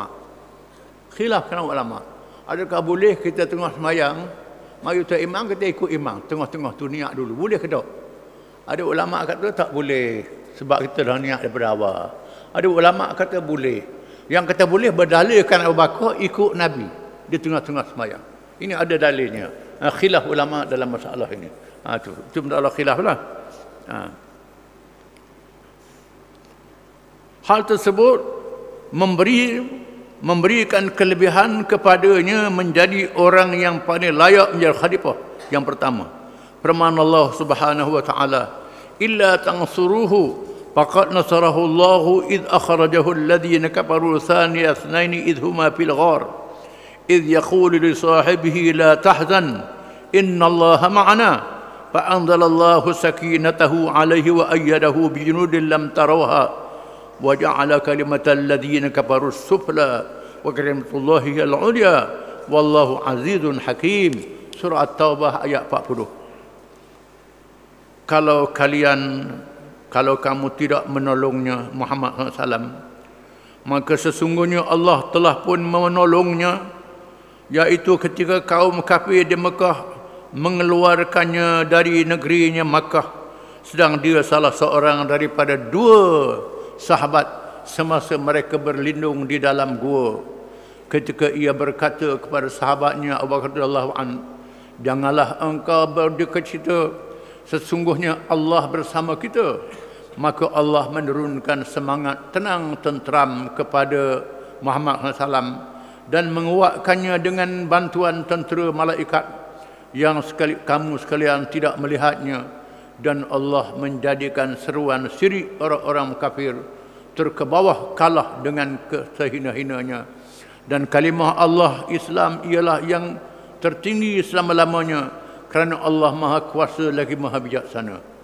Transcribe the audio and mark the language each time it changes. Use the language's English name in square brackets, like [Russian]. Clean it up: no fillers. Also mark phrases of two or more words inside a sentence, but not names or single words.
[Malay] Khilaf kalangan ulama. Adakah boleh kita tengah sembahyang, mari tu imam, kita ikut imam. Tengah-tengah tu niat dulu. Boleh ke tak? Ada ulama kata tak boleh. Sebab kita dah niat daripada awal. Ada ulama kata boleh. Yang kata boleh berdalilkan Abu Bakar ikut Nabi di tengah-tengah sembahyang. Ini ada dalilnya. Khilaf ulama dalam masalah ini. Itu masalah khilaf lah. Hal tersebut memberikan kelebihan kepadanya menjadi orang yang paling layak menjadi khalifah yang pertama. Firman Allah [Arabic] سبحانه وتعالى إلا تنصروه فقد نصره الله إذ أخرجه الذين كفروا ثاني اثنين إذ هما في الغار إذ يقول لصاحبه لا تحزن إن الله معنا فأنزل الله سكينته عليه وأيده بجنود لم تروها وجعل كلمة الذين كفروا السفلى وكلمة الله العليا والله عزيز حكيم. [Malay] Surah At-Taubah ayat 40. Kalau kamu tidak menolongnya Muhammad SAW, maka sesungguhnya Allah telah pun menolongnya, yaitu ketika kaum kafir di Mekah mengeluarkannya dari negerinya Makkah, sedang dia salah seorang daripada dua sahabat semasa mereka berlindung di dalam gua. ketika ia berkata kepada sahabatnya Abu Bakar [Arabic] رضي الله عن, [Malay] janganlah engkau berduka cita, sesungguhnya Allah bersama kita. Maka Allah menurunkan semangat tenang tenteram kepada Muhammad SAW dan menguatkannya dengan bantuan tentera malaikat yang kamu sekalian tidak melihatnya, dan Allah menjadikan seruan syirik orang-orang kafir terkebawah kalah dengan kesehina-hinanya, dan kalimah Allah Islam ialah yang tertinggi selama-lamanya kerana Allah Maha Kuasa lagi Maha Bijaksana.